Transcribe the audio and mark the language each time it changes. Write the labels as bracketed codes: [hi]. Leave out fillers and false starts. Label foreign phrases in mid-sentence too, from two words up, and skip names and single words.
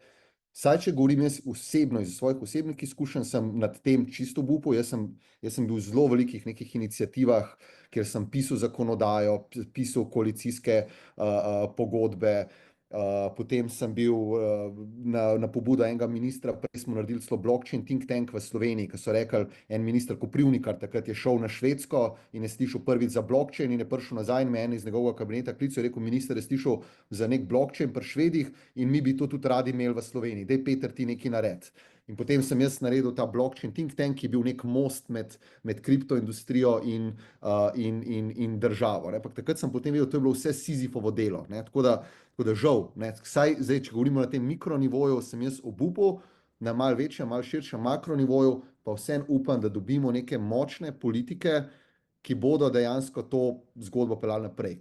[sl] Saj, če govorim jaz osebno, iz svojih osebnih izkušenj, sem nad tem čisto obupal. Jaz sem bil v zelo velikih nekih iniciativah, kjer sem pisal zakonodajo, pisal koalicijske pogodbe, potem sem bil na pobudo enega ministra, prej smo naredili celo [en] blockchain think tank [sl] v Sloveniji, ki so rekli, en minister Koprivnikar takrat je šel na Švedsko in je slišal prvič za blockchain in je prišel nazaj in me en iz njegovega kabineta klical, je rekel, minister, je slišal za nek blockchain pri Švedih in mi bi to tudi radi imeli v Sloveniji. Daj, Peter, ti nekaj naredi. In potem sem jaz naredil ta [en] blockchain think tank, [sl] ki je bil nek most med kriptoindustrijo in državo. Ampak takrat sem potem videl, to je bilo vse Sizifovo delo. Tako da žal, saj zdaj, če govorimo na tem mikronivoju, sem jaz obupal, na malo večjem, malo širšem makronivoju, pa vsem upam, da dobimo neke močne politike, ki bodo dejansko to zgodbo peljali naprej.